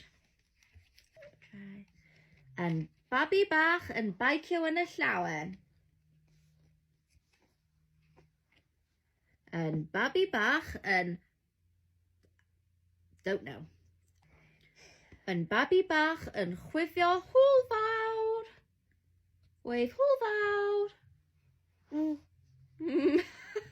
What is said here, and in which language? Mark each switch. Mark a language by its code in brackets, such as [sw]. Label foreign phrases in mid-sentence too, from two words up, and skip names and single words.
[en] Try. [cy] And babi bach yn beicio yn y llawen. And babi bach yn... [en] don't know. [cy] And babi bach yn chwifio hwyl fawr. Wave hwyl fawr.